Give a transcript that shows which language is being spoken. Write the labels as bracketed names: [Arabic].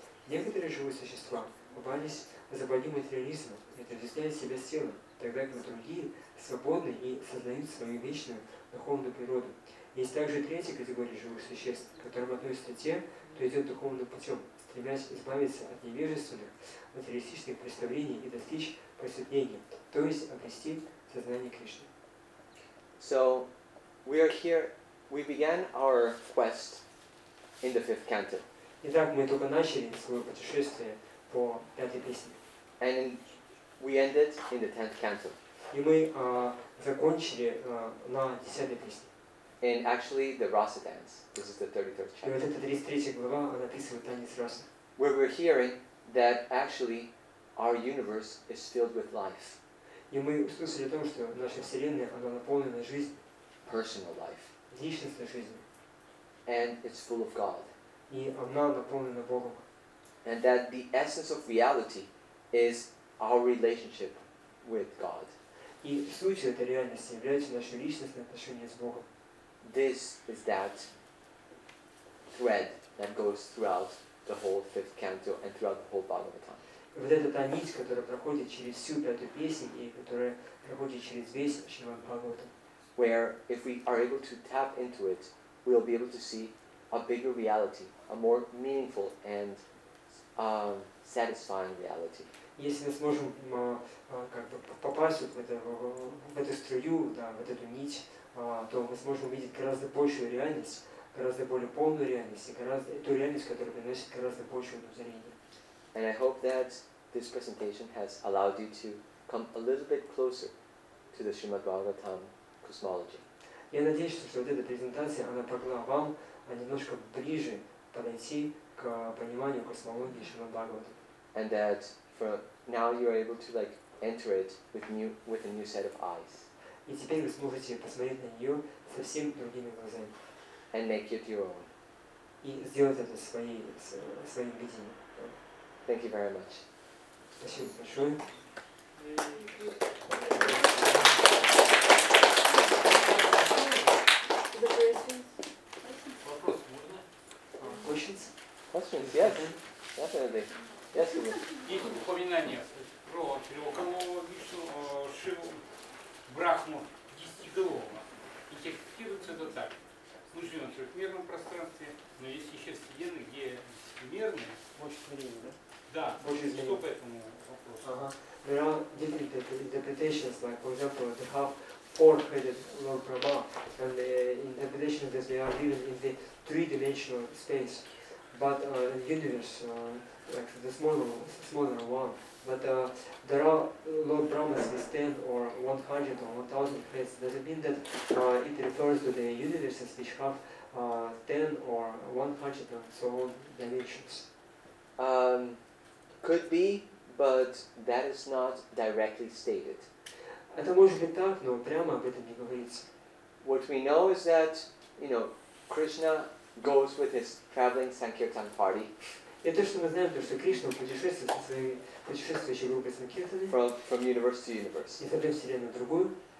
[Russian] Некоторые живые существа попались в западню материализма и отождествляют себя с телом, тогда как другие свободны и сознают свою вечную духовную природу. Есть также третья категория живых существ, к которым относятся те, кто идет духовным путем, стремясь избавиться от невежественных, материалистичных представлений и достичь просветления, то есть обрести сознание Кришны. [English] So, we are here, we began our quest in the 5th canto. [Russian] Итак, мы только начали свое путешествие по 5-й песне. [English] And we ended in the 10th canto. [Russian] И мы закончили на 10-й песне. [English] And actually, the Rasa dance. This is the 33rd [Russian] И вот [English] chapter. [Russian] эта 33 глава, она описывает танец раса. [English] Where we're hearing that actually our universe is filled with life. [Russian] И мы услышали о том, что наша Вселенная, она наполнена жизнью. [English] Personal life. [Russian] Личностной жизнью. [English] And it's full of God. [Russian] И она наполнена Богом. [English] And that the essence of reality is our relationship with God. [Russian] И сутью этой реальности является наше личностное отношение с Богом. [English] This is that thread that goes throughout the whole 5th canto and throughout the whole Bhagavatam. [Russian] Вот это та нить, которая проходит через всю 5-ю песнь и которая проходит через весь Шримад Бхагаватам. [English] Where if we are able to tap into it, we'll be able to see a bigger reality, a more meaningful and satisfying reality. [Russian] Если мы сможем как бы попасть вот в эту струю, да, в эту нить, то мы сможем увидеть гораздо большую реальность, гораздо более полную реальность, и ту реальность, которая приносит гораздо большее удовлетворение. [English] And I hope that this presentation has allowed you to come a little bit closer to the Srimad Bhagavatam cosmology. [Russian] Я надеюсь, что вот эта презентация, она помогла вам немножко ближе подойти к пониманию космологии Шримад Бхагаватам. [English] And that for now you are able to enter it with a new set of eyes. [Russian] И теперь вы сможете посмотреть на нее совсем другими глазами. [English] And make it your own. [Russian] И сделать это своим видением. [English] Thank you very much. [Russian] Спасибо большое. Вопрос можно? [English] Questions? questions? Yes, definitely. Yes, Guru. [Russian] Есть упоминание про трехголового Вишну, Шиву, Брахму, десятиголового. Интерпретируется это так. Мы живем в трехмерном пространстве, но есть еще вселенные, где десятимерные. Больше времени, да? Да, Больше что по этому вопросу? [English] There are different interpretations, like for example, they have four-headed Lord Brahma, and the interpretation is that they are living in the three-dimensional space, but universe, like the smaller one. But there are Lord Brahmas with 10 or 100 or 1000 heads. Does it mean that it refers to the universes which have 10 or 100 and so on dimensions? Could be, but that is not directly stated. [Russian] Это может быть так, но прямо об этом не говорится. [English] What we know is that, Krishna goes with his traveling Sankirtan party. [Russian] И то, что мы знаем, то, что Кришна путешествует со своей путешествующей группой Санкиртаны [English] From universe to universe. [Russian] из одной вселенной в другую.